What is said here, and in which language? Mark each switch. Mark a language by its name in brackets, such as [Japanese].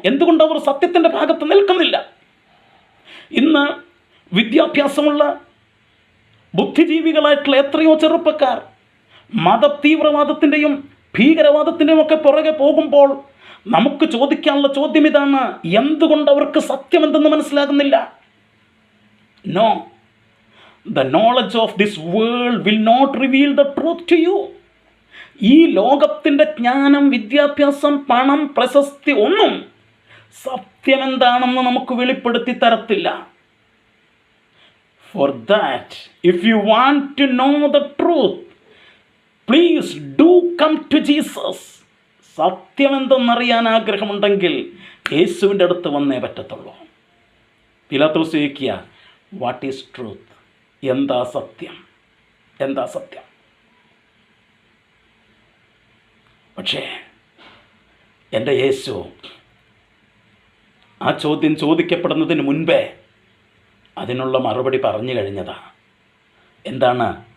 [Malayalam] എന്തുകൊണ്ട് അവർ സത്യത്തിൻ്റെ ഭാഗത്ത് നിൽക്കുന്നില്ല? ഇന്ന് വിദ്യാഭ്യാസമുള്ള ബുദ്ധിജീവികളായിട്ടുള്ള എത്രയോ ചെറുപ്പക്കാർ മതതീവ്രവാദത്തിൻ്റെയും ഭീകരവാദത്തിൻ്റെയും ഒക്കെ പുറകെ പോകുമ്പോൾ നമുക്ക് ചോദിക്കാനുള്ള ചോദ്യം ഇതാണ്: എന്തുകൊണ്ട് അവർക്ക് സത്യമെന്തെന്ന് മനസ്സിലാകുന്നില്ല? [English] No, the knowledge of this world will not reveal the truth to you. [Malayalam] ഈ ലോകത്തിൻ്റെ ജ്ഞാനം, വിദ്യാഭ്യാസം, പണം, പ്രശസ്തി ഒന്നും സത്യമെന്താണെന്ന് നമുക്ക് വെളിപ്പെടുത്തി തരത്തില്ല. [English] For that, if you want to know the truth, please do come to Jesus. [Malayalam] സത്യമെന്തെന്നറിയാൻ ആഗ്രഹമുണ്ടെങ്കിൽ യേശുവിൻ്റെ അടുത്ത് വന്നേ പറ്റത്തുള്ളൂ. പിലാത്തോസ് ചോദിക്കുക, [English] What is truth? [Malayalam] എന്താ സത്യം? എന്താ സത്യം? പക്ഷേ എൻ്റെ യേശു ആ ചോദ്യം ചോദിക്കപ്പെടുന്നതിന് മുൻപേ അതിനുള്ള മറുപടി പറഞ്ഞു കഴിഞ്ഞതാ. എന്താണ്?